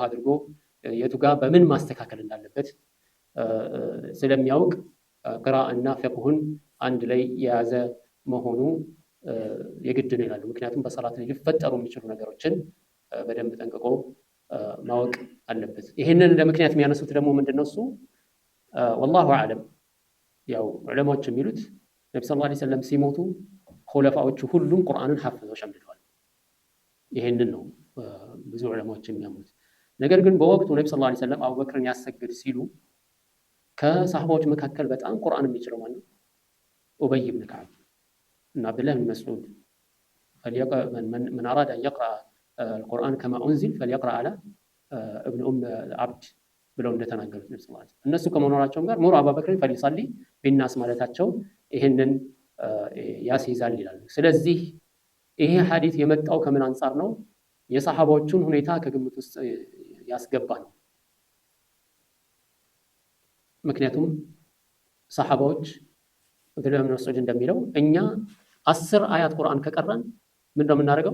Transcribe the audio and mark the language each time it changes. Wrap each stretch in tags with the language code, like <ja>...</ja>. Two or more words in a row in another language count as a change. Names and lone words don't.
<am>አድርጎ የቱ ጋር በምን ማስተካከል እንዳለበት ስለሚያውቅ ቅራአና ፍቅሁን አንድ ላይ የያዘ መሆኑ የግድ ነው ይላሉ ምክንያቱም በሰላት ላይ ሊፈጠሩ የሚችሉ ነገሮችን በደንብ ጠንቅቆ ማወቅ አለበት ይሄንን ለምክንያት የሚያነሱት ደግሞ ምንድነው እሱ</am> <ar>والله اعلم</ar> <am>ያው ዑለማዎች የሚሉት ነብዩ</am> <ar>صلى الله عليه وسلم</ar> <am>ሲሞቱ ኹለፋዎቹ ሁሉም ቁርአንን ሐፍዘው ሸምድደዋል ይሄንን ነው ብዙ ዑለማዎች የሚያምኑት ነገር ግን በወቅቱ ነብዩ</am> <ar>صلى الله عليه وسلم</ar> <am>አቡበክርን ያሰግድ ሲሉ ከሰሃባዎች መካከል በጣም ቁርአን የሚችለው ማለት ነው ኡበይ ብን ከዓብ እና አብዱላህ ብን መስዑድ</am> <ar>من أراد أن يقرأ القرآن كما أنزل فليقرأ على ابن عبد</ar> <am>ብለው እንደተናገሩት ነብዩ</am> <ar>صلى الله عليه وسلم</ar> <am>እነሱ ከመኖራቸውም ጋር ሙሩ አቡበክርን</am> <ar>فليصل بالناس</ar> <am>ማለታቸው ይህንን ያስይዛል ይላሉ። ስለዚህ ይሄ ሐዲስ የመጣው ከምን አንጻር ነው? የሰሐባዎቹን ሁኔታ ከግምት ውስጥ ያስገባ ነው። ምክንያቱም ሰሐባዎች አብዱላህ ብን መስዑድ እንደሚለው እኛ 10 አያት ቁርአን ከቀራን ምንድነው የምናደርገው?</am>